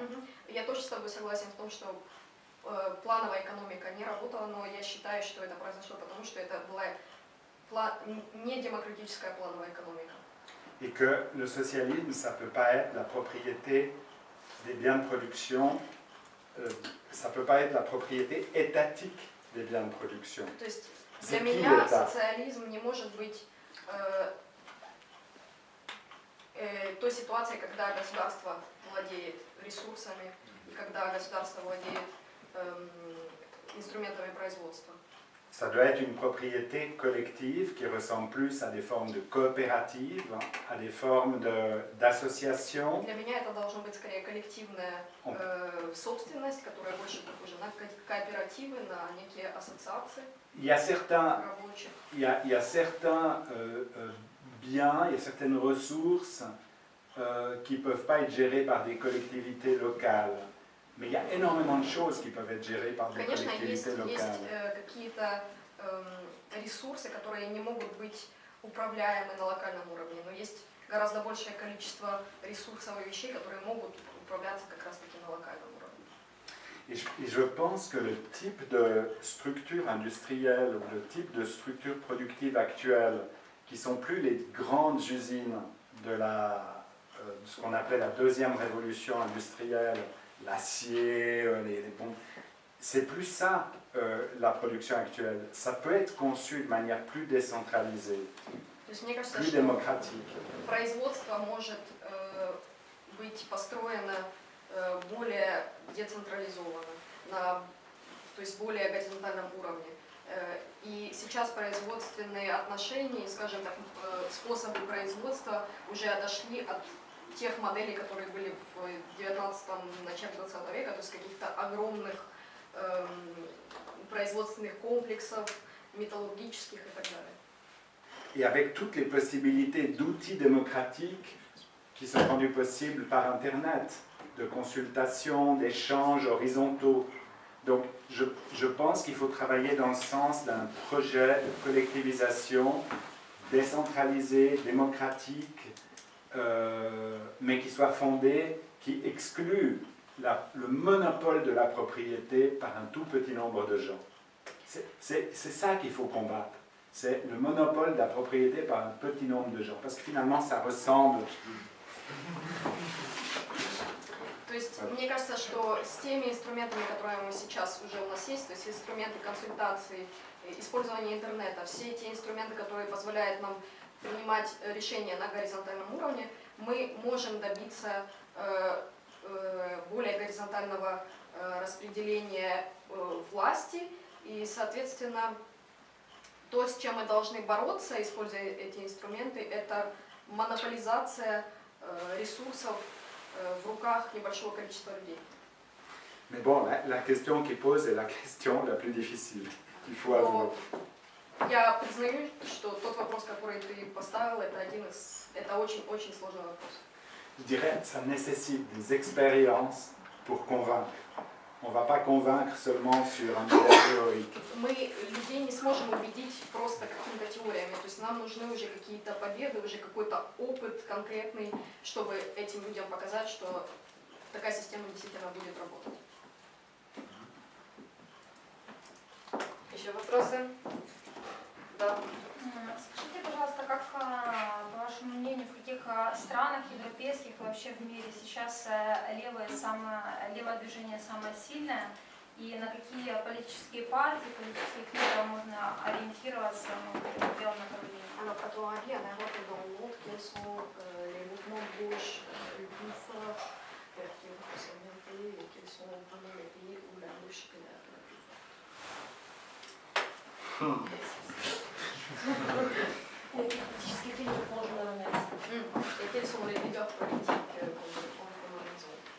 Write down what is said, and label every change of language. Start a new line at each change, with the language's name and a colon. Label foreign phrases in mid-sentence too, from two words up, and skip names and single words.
Russian: Я тоже с тобой согласен в том, что плановая экономика не работала, но я считаю, что это произошло потому, что это была не демократическая плановая экономика.
French: Et que le socialisme, ça ne peut pas être la propriété des biens de production, ça ne peut pas être la propriété étatique des biens de production.
Russian: То есть для меня социализм не может быть той ситуацией, когда государство владеет ресурсами и когда государство владеет инструментами производства.
French: Ça doit être une propriété collective qui ressemble plus à des formes de coopératives, à des formes d'associations.
Russian: Для меня это должно быть скорее коллективная собственность, которая больше похожа на кооперативы, на некие ассоциации.
French: Il y a certains biens, il y a certaines ressources qui ne peuvent pas être gérées par des collectivités locales. Mais il y a énormément de choses qui peuvent être gérées par des collectivités locales.
Russian: Есть какие-то ресурсы, которые не могут быть управляемы на локальном уровне, но есть гораздо большее количество ресурсов и вещей, которые могут управляться как раз-таки на локальном уровне.
French: Et je pense que le type de structure industrielle ou le type de structure productive actuelle, qui ne sont plus les grandes usines de ce qu'on appelait la deuxième révolution industrielle, l'acier, les pompes, c'est plus ça la production actuelle. Ça peut être conçu de manière plus décentralisée, plus démocratique.
Russian: Производство может быть построено более децентрализованно, то есть более горизонтальном уровне. И сейчас производственные отношения, скажем так, способы производства уже отошли от тех моделей, которые были в 19-м, начале 20 века, то есть каких-то огромных производственных комплексов,
French: métallurgiques et
Russian: так далее.
French: Et avec toutes les possibilités d'outils démocratiques qui sont rendus possibles par Internet, de consultation, d'échanges horizontaux. Donc je pense qu'il faut travailler dans le sens d'un projet de collectivisation décentralisé, démocratique, mais qui soit fondé, qui exclut le monopole de la propriété par un tout petit nombre de gens. C'est ça qu'il faut combattre. C'est le monopole de la propriété par un petit nombre de gens. Parce que finalement, ça ressemble.
Russian: То есть, мне кажется, что с теми инструментами, которые мы сейчас уже у нас есть, то есть инструменты консультации, использование интернета, все эти инструменты, которые позволяют нам принимать решения на горизонтальном уровне, мы можем добиться более горизонтального распределения власти, и, соответственно, то, с чем мы должны бороться, используя эти инструменты, это монополизация ресурсов в руках небольшого количества людей.
French: Mais bon, la question qu'il pose est la question la plus difficile. Il faut avouer.
Russian: Я признаю, что тот вопрос, который ты поставил, это очень сложный вопрос.
French: Je dirais que ça nécessite des expériences pour convaincre. on ne va pas convaincre seulement sur un modèle théorique.
Russian: Мы людей не сможем убедить просто какими-то теориями. То есть нам нужны уже какие-то победы, уже какой-то опыт конкретный, чтобы этим людям показать, что такая система действительно будет работать. Еще вопросы? Да. Скажите, пожалуйста, как, по вашему мнению, в каких странах европейских и вообще в мире сейчас левое движение самое сильное, и на какие политические партии, политических лидеров можно ориентироваться в белом направлении?
French: Alors, à ton avis, en Europe et dans le monde, quels sont les mouvements de gauche les plus forts qui ont pu s'orienter et quels sont vraiment les pays où la gauche est la plus forte? Et quels sont les leaders politiques en raison?